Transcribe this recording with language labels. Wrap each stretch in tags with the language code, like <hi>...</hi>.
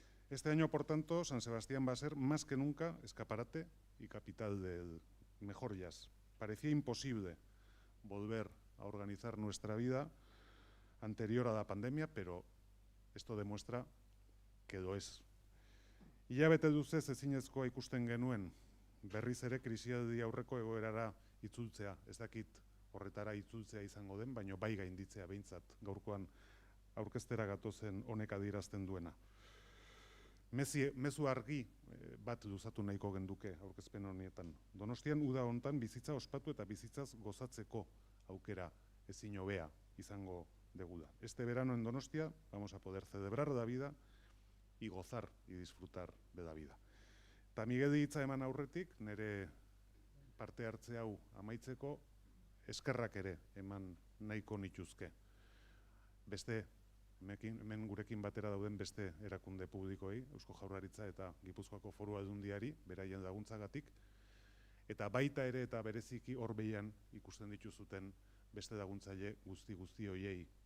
<es>Este año, por tanto, San Sebastián va a ser más que nunca escaparate y capital del mejor jazz. Parecía imposible volver a organizar nuestra vida anterior a la pandemia, pero esto demuestra que lo es.</es> <eu>Hilabete luzez ezinezkoa ikusten genuen, berriz ere krisialdi aurreko egoerara itzultzea, ez dakit horretara itzultzea izango den, baino bai gainditzea behintzat gaurkoan aurkeztera gatozen honek adierazten duena. Mezu argi bat luzatu nahiko genduke aurkezpen honetan. Donostian uda hontan bizitza ospatu eta bizitzaz gozatzeko aukera ezin hobea izango degula.</eu> <es>Este verano en Donostia vamos a poder celebrar la vida y gozar y disfrutar de la vida.</es> <eu>Eta Migueli hitza eman aurretik, nire parte hartze hau amaitzeko eskerrak ere eman nahiko nituzke. Beste, hemen gurekin batera dauden beste erakunde publikoei, Eusko Jaurlaritza eta Gipuzkoako Foru Aldundiari, beraien laguntzagatik, eta baita ere eta bereziki hor behian ikusten dituzuten beste laguntzaile guzti hoiei.</eu>